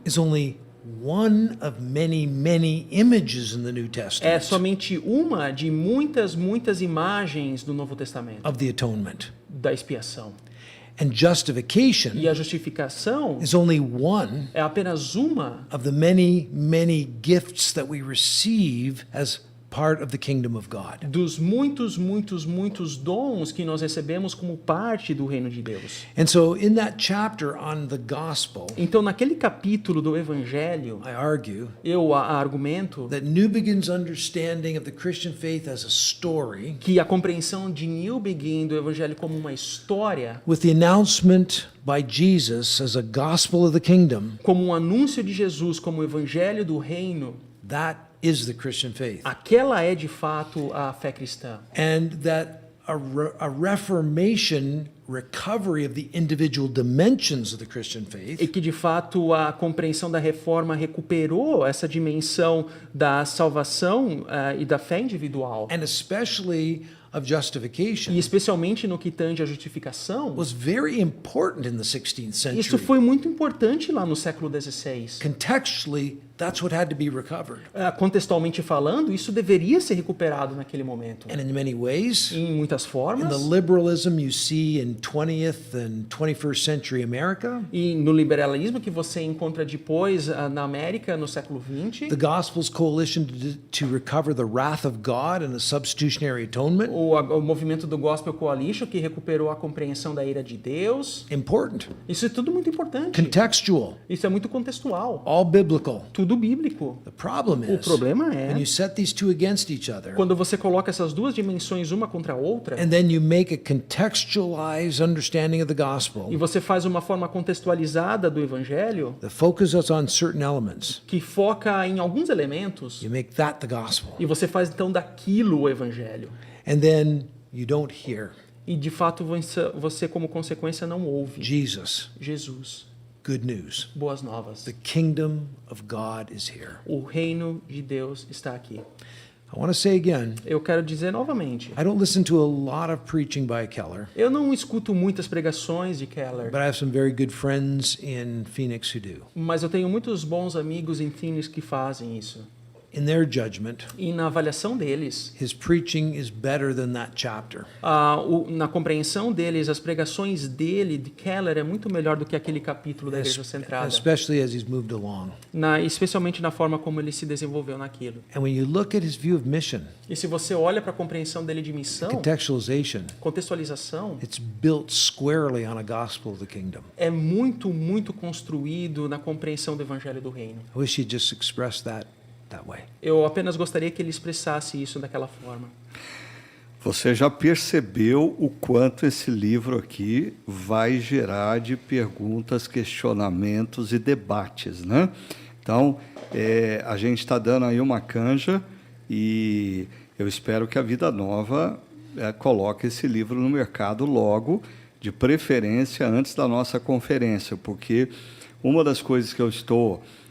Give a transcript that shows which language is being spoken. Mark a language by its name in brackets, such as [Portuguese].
[English] is only one of many, many images in the New [Portuguese] é [English] Testament [Portuguese] somente uma de muitas imagens do Novo Testamento [English] of the atonement. [Portuguese] da expiação. [English] And justification [Portuguese] E a justificação [English] is only one [Portuguese] é apenas uma [English] of the many, many gifts that we receive as part of the kingdom of God. [Portuguese] dos muitos dons que nós recebemos como parte do reino de Deus. [English] And so in that chapter on the gospel, [Portuguese] Então, naquele capítulo do evangelho, [English] I argue [Portuguese] eu argumento [English] that Newbegin's understanding of the Christian faith as a story, [Portuguese] que a compreensão de Newbegin do evangelho como uma história, [English] with the announcement by Jesus as a gospel of the kingdom, [Portuguese] como um anúncio de Jesus como o evangelho do reino, [English] that is the Christian faith. [Portuguese] aquela é de fato a fé cristã. [English] And that a reformation recovery of the individual dimensions of the Christian faith [Portuguese] E que de fato a compreensão da reforma recuperou essa dimensão da salvação e da fé individual. [English] and especially of justification [Portuguese] E especialmente no que tange à justificação, [English] was very important in the 16th [Portuguese] isso [English] century. [Portuguese] foi muito importante lá no século XVI. [English] Contextually, that's what had to be recovered. [Portuguese] Contextualmente falando, isso deveria ser recuperado naquele momento. [English] And in many ways, [Portuguese] Em muitas [English] in [Portuguese] formas, [English] the liberalism you see in 20th and 21st century America, [Portuguese] e no liberalismo que você encontra depois na América, no século XX, [English] the Gospels Coalition to recover the wrath of God and the substitutionary atonement, [Portuguese] o movimento do Gospel Coalition, que recuperou a compreensão da ira de Deus. [English] important, [Portuguese] Isso é tudo muito importante. [English] contextual, [Portuguese] Isso é muito contextual. [English] all biblical. [Portuguese] Tudo bíblico. [English] The problem [Portuguese] O [English] is, [Portuguese] problema [English] when [Portuguese] é [English] you set these two against each other, [Portuguese] quando você coloca essas duas dimensões uma contra a outra [English] and then you make a contextualized understanding of the [Portuguese] e [English] gospel [Portuguese] você faz uma forma contextualizada do evangelho [English] that focuses on certain elements, [Portuguese] que foca em alguns elementos [English] you make that the gospel. [Portuguese] e você faz então daquilo o evangelho. [English] and then you don't hear. [Portuguese] E de fato você como consequência não ouve. [English] Jesus, [Portuguese] Jesus, [English] good news. [Portuguese] boas novas. [English] The kingdom of God is here. [Portuguese] O reino de Deus está aqui. [English] I want to say again, [Portuguese] Eu quero dizer novamente, [English] I don't listen to a lot of preaching by Keller, [Portuguese] eu não escuto muitas pregações de Keller, [English] but I have some very good friends in Phoenix who do. [Portuguese] mas eu tenho muitos bons amigos em Phoenix que fazem isso. [English] In their judgment, [Portuguese] E na avaliação deles, [English] his preaching is better than that chapter. [Portuguese] na compreensão deles, as pregações dele, de Keller, é muito melhor do que aquele capítulo da Igreja Centrada. [English] Especially as he's moved along. [Portuguese] Especialmente na forma como ele se desenvolveu naquilo. [English] And when you look at his view of mission, [Portuguese] E se você olha para a compreensão dele de missão, [English] contextualization, [Portuguese] contextualização, [English] it's built squarely on a gospel of the kingdom. [Portuguese] é muito construído na compreensão do Evangelho do Reino. [English] I wish he'd just expressed that way. [Portuguese] Eu apenas gostaria que ele expressasse isso daquela forma. Você já percebeu o quanto esse livro aqui vai gerar de perguntas, questionamentos e debates, né? Então, a gente está dando aí uma canja e eu espero que a Vida Nova coloque esse livro no mercado logo, de preferência antes da nossa conferência, porque uma das coisas que eu estou